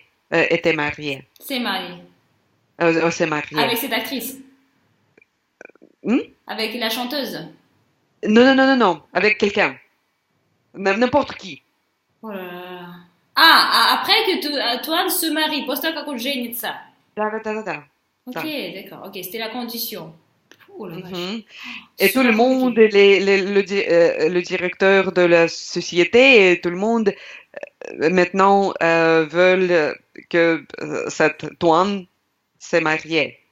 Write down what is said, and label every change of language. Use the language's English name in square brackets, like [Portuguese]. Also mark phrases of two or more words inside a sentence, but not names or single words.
[French] C'est marié. C'est marié. Avec cette actrice. Avec la chanteuse. Non, avec quelqu'un. N'importe qui. Oh là là. Après que Toine se marie, [Russian] после того, как он женится. Да. [French] Ok, d'accord. Ok, c'était la condition. Oh là là. Et tout le monde, le directeur de la société, et tout le monde maintenant veulent que cette Toine se marie.